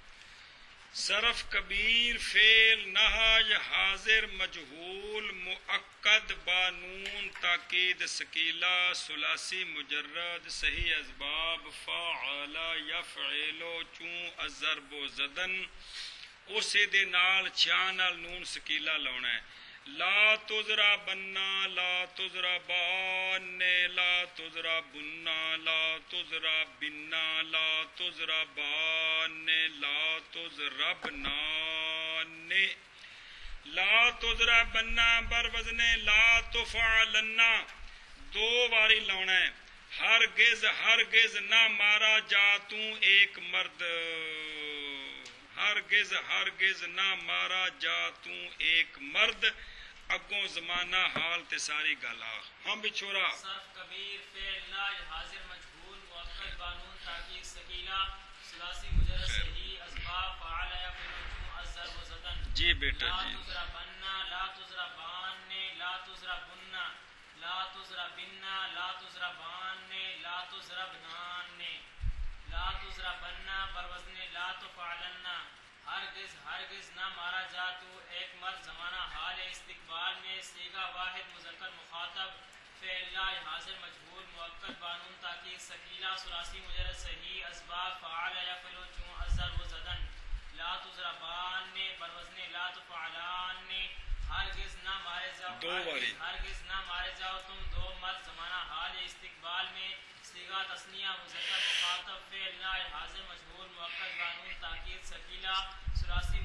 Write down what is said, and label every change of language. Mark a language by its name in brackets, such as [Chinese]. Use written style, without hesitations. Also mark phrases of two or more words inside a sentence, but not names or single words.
[Urdu] صرف کبیر فعل نہی حاضر مجہول مؤکد بانون تاکید ثقیلہ ثلاثی مجرد صحیح اسباب فعل یفعل [Persian] چون ضرب و زدن، [Punjabi] اسی دے نال چاں نال نون ثقیلہ لاؤنا ہے۔ [Arabic] لا تضربنا لا تضربان لا تضربنا لا تضربنا لا تضربان لا تضربنا۔ لا تضربنا [Persian] بر وزن [Arabic] لا تفعلنا [Punjabi] دو باری لاؤنا ہے۔ [Urdu] ہرگز ہرگز نہ مارا جا تو ایک مرد، ہرگز ہرگز نہ مارا جا تو ایک مرد، [Punjabi] اگوں زمانہ حال تے ساری گل آ۔ [Urdu] ہم بھی چھوڑا صرف کبیر فعل ناج حاضر مجہول مؤکد بانون تاکید ثقیلہ ثلاثی مجرد صحیح اسباب فعل یا فعل [Persian] چون ضرب و زدن۔ [Urdu] جی بیٹا [Arabic] لا [Urdu] جی۔ [Arabic] تضربن لا تضربان لا تضربن لا تضربن لا تضربان لا تضربنان۔ لا تضربن [Urdu] پر وزن [Arabic] لا تفعلن [Urdu] ہرگز ہرگز نہ مارا جا تو ایک مرد، زمانہ حال استقبال میں صیغہ واحد مذکر مخاطب فعل ناج حاضر مجہول مؤکد بانون تاکید ثقیلہ ثلاثی مجرد صحیح اسباب فعل یا فعل [Persian] چون ضرب و زدن۔ [Arabic] لا تضربان [Urdu] پر وزن [Arabic] لا تفعلان [Urdu] ہرگز نہ مارے جاؤ ہرگز نہ مارے جاؤ تم دو مرد، زمانہ حال استقبال میں صیغہ تثنیہ مذکر مخاطب فعل ناج حاضر مجہول مؤکد بانون تاکید ثقیلہ